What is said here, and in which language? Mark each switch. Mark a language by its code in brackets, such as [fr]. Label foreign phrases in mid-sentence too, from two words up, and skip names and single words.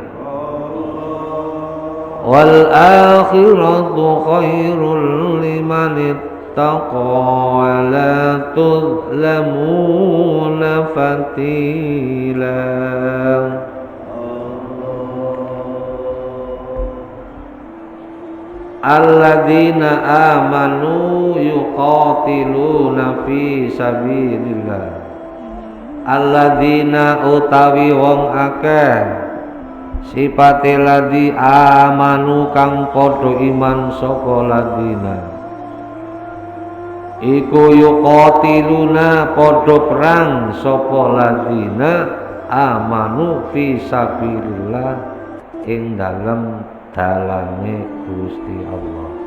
[ar] والآخرة خير لمن اتقى ولا تظلمون فتيلا الذين آمنوا يقاتلون في سبيل الله الذين [jv] utawi wong akeh sipate [ar] الذي آمنوا [jv] kang padha iman saka [ar] ladzina [jv] iku yuqatiluna padha perang sapa [ar] الذين آمنوا في سبيل الله [jv] ing dalem dalane Gusti Allah